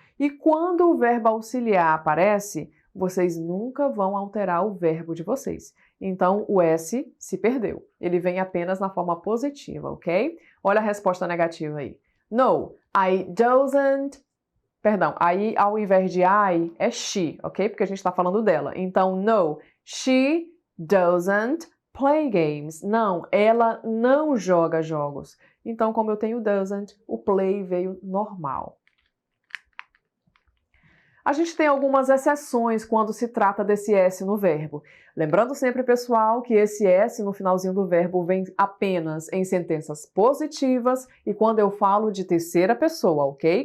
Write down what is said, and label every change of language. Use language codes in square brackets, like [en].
[pt] E quando o verbo auxiliar aparece, vocês nunca vão alterar o verbo de vocês. Então, o S se perdeu. Ele vem apenas na forma positiva, ok? Olha a resposta negativa aí. [en] No, I doesn't... [pt] Perdão, aí ao invés de I, é she, ok? Porque a gente está falando dela. Então, [en] no, she doesn't play games. [pt] Não, ela não joga jogos. Então, como eu tenho doesn't, o play veio normal. A gente tem algumas exceções quando se trata desse S no verbo. Lembrando sempre, pessoal, que esse S no finalzinho do verbo vem apenas em sentenças positivas e quando eu falo de terceira pessoa, ok?